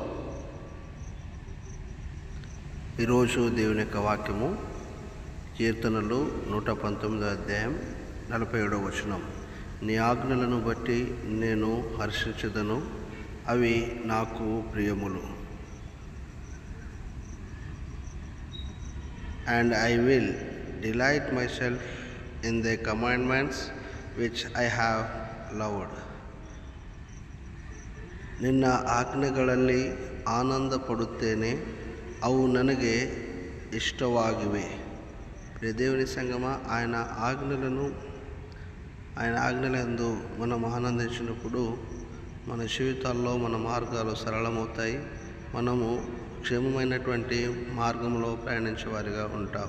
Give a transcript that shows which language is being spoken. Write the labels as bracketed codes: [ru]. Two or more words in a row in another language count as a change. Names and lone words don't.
[te] ఈరోజు దేవుని యొక్క వాక్యము కీర్తనలు 119వ అధ్యాయం 47వ వచనం. నీ ఆజ్ఞలను బట్టి నేను హర్షించదను, అవి నాకు ప్రియములు. [en] And I will delight myself in the commandments which I have loved. [kn] ನಿನ್ನ ಆಜ್ಞೆಗಳಲ್ಲಿ ಆನಂದ ಪಡುತ್ತೇನೆ, ಅವು ನನಗೆ ಇಷ್ಟವಾಗಿವೆ. [te] ప్రియ దేవుని సంగమ, ఆయన ఆజ్ఞలందు మనం ఆనందించినప్పుడు మన జీవితాల్లో మన మార్గాలు సరళమవుతాయి. మనము క్షేమమైనటువంటి మార్గంలో ప్రయాణించే వారిగా ఉంటాం.